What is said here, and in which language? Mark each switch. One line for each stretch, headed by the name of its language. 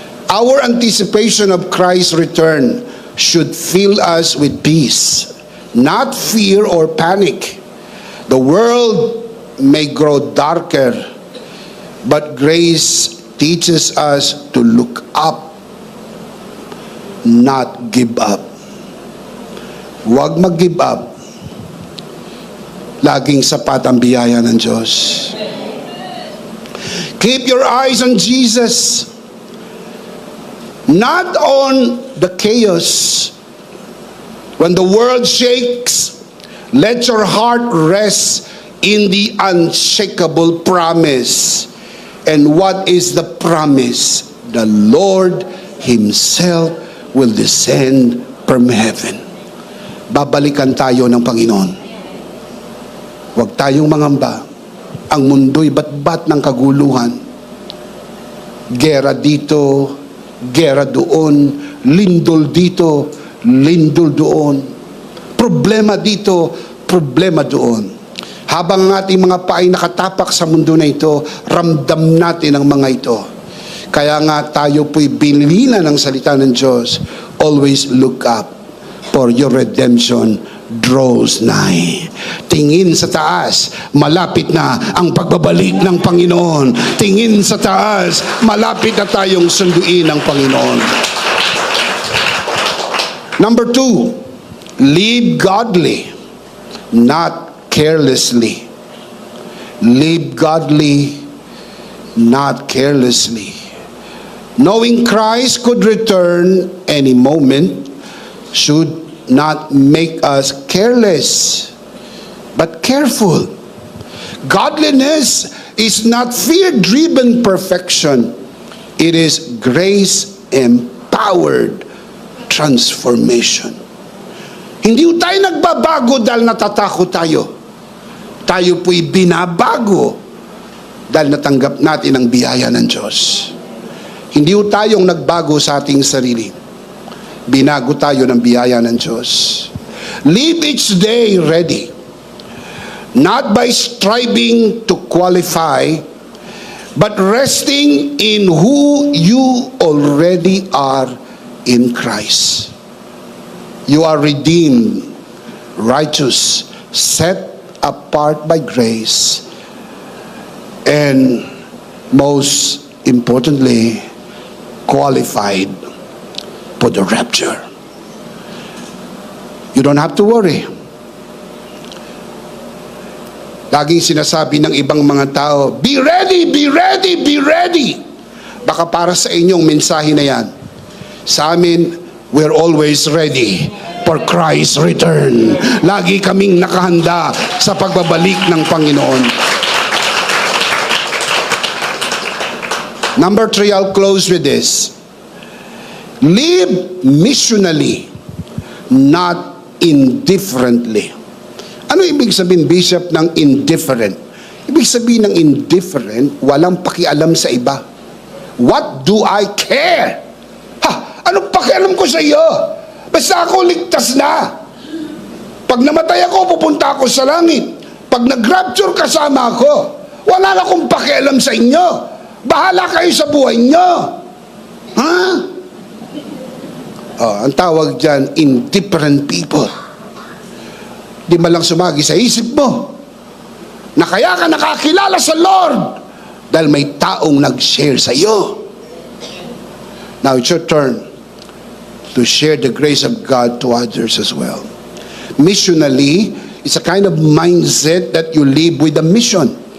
English: Our anticipation of Christ's return should fill us with peace, not fear or panic. The world may grow darker, but grace teaches us to look up, not give up.
Filipino: Huwag mag-give up. Laging sapat ang biyaya ng Diyos.
English: Keep your eyes on Jesus, not on the chaos. When the world shakes, let your heart rest in the unshakable promise. And what is the promise? The Lord Himself will descend from heaven.
Filipino: Babalikan tayo ng Panginoon. Huwag tayong mangamba. Ang mundo'y batbat ng kaguluhan. Gera dito, gera doon, lindol dito, lindol doon. Problema dito, problema doon. Habang ang ating mga paay nakatapak sa mundo na ito, ramdam natin ang mga ito. Kaya nga tayo po'y binilina ng salita ng Diyos.
English: Always look up, for your redemption draws nigh.
Filipino: Tingin sa taas, malapit na ang pagbabalik ng Panginoon. Tingin sa taas, malapit na tayong sunduin ng Panginoon.
English: Number 2, live godly, not carelessly. Live godly, not carelessly. Knowing Christ could return any moment should not make us careless, but careful. Godliness is not fear-driven perfection. It is grace-empowered transformation.
Filipino: Hindi tayo nagbabago dahil natatakot tayo. Tayo po'y binabago dahil natanggap natin ang biyaya ng Diyos. Hindi tayong nagbago sa ating sarili. Binago tayo ng biyaya ng Diyos.
English: Live each day ready, not by striving to qualify, but resting in who you already are in Christ. You are redeemed, righteous, set apart by grace, and most importantly, qualified for the rapture. You don't have to worry.
Filipino: Laging sinasabi ng ibang mga tao,
English: be ready, be ready, be ready.
Filipino: Baka para sa inyong mensahe na yan. Sa amin,
English: we're always ready for Christ's return.
Filipino: Lagi kaming nakahanda sa pagbabalik ng Panginoon.
English: Number 3, I'll close with this. Live missionally, not indifferently.
Filipino: Ano ibig sabihin, Bishop, ng indifferent? Ibig sabihin ng indifferent, walang pakialam sa iba.
English: What do I care?
Filipino: Anong pakialam ko sa iyo? Basta ako ligtas na. Pag namatay ako, pupunta ako sa langit. Pag nag-rapture, kasama ako. Wala na akong pakialam sa inyo. Bahala kayo sa buhay nyo. Ang tawag dyan,
English: indifferent people.
Filipino: Di ba lang sumagi sa isip mo na kaya ka nakakilala sa Lord dahil may taong nag-share sa iyo.
English: Now it's your turn to share the grace of God to others as well. Missionally, it's a kind of mindset that you live with a mission.